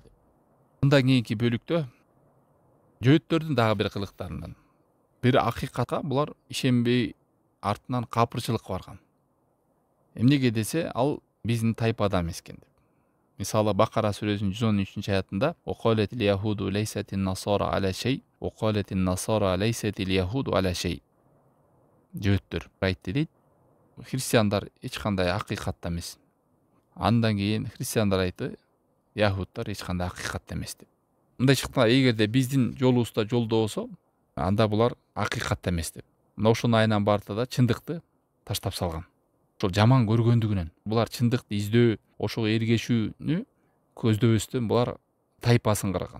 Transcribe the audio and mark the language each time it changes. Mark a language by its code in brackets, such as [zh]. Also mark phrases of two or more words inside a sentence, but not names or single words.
[ky] Мындан кийинки бөлүктө жөөттөрдүн дагы бир кылыктарынан бир акыйкатка булар ишенбей артынан капырчылыкка барган. Эмнеге десе, ал биздин тайпада эмес экен деп. Мисалы Бакара сүрөсүнүн 113 аятында [ar] «وقالت اليهود ليست النصارى على شيء وقالت النصارى ليست اليهود على شيء». [ky] Жөөттөр айтты дейт, христиандар эч кандай акыйкатта эмес. Андан кийин христиандар айтты, яхудтар эч кандай акыйкатта эмес деп. Мындай чыкканда, эгерде биздин жолубузда жолдо болсо, анда булар акыйкатта эмес деп. Мына ошону айынан барда да чындыкты таштап салган. Ошол жаман көргөндүгүнөн булар чындыкты издөө, ошого эргешүүнү көздөбөстөн булар тайпасын кырган.